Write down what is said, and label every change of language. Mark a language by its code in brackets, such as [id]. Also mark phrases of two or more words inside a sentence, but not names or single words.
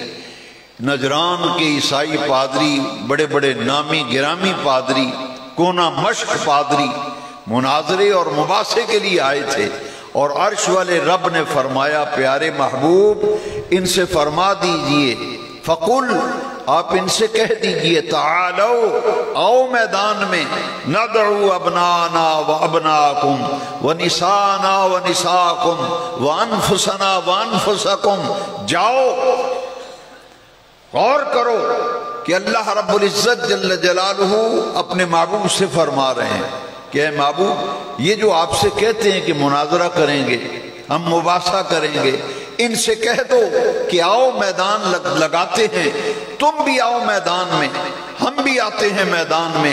[ur] نجران کے عیسائی پادری، بڑے بڑے نامی گرامی پادری، کونا مشق پادری مناظرے اور مباحثے کے لیے آئے تھے، اور عرش والے رب نے فرمایا پیارے محبوب ان سے فرما دیجئے، فقل آپ ان سے کہہ دیجئے تعالو آؤ میدان میں، [ar] ندعو ابنانا و ابناکم و نسانا و نساکم و انفسنا و انفسکم۔ [ur] جاؤ غور کرو کہ اللہ رب العزت [ar] جل جلالہ [ur] اپنے محبوب سے فرما رہے ہیں کہ اے محبوب یہ جو آپ سے کہتے ہیں کہ مناظرہ کریں گے، ہم مباحثہ کریں گے، ان سے کہہ دو کہ آؤ میدان لگاتے ہیں، تم بھی آؤ میدان میں، ہم بھی آتے ہیں میدان میں۔